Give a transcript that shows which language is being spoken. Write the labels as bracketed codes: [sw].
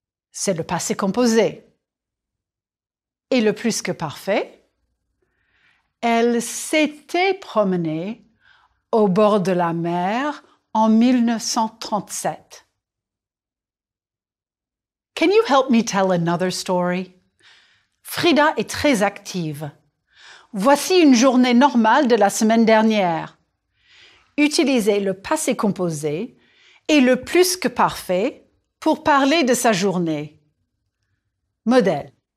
[fr] C'est le passé composé. Et le plus que parfait, elle s'était promenée au bord de la mer en 1937. [en] Can you help me tell another story? [fr] Frida est très active. Voici une journée normale de la semaine dernière. Utilisez le passé composé et le plus que parfait pour parler de sa journée. Modèle.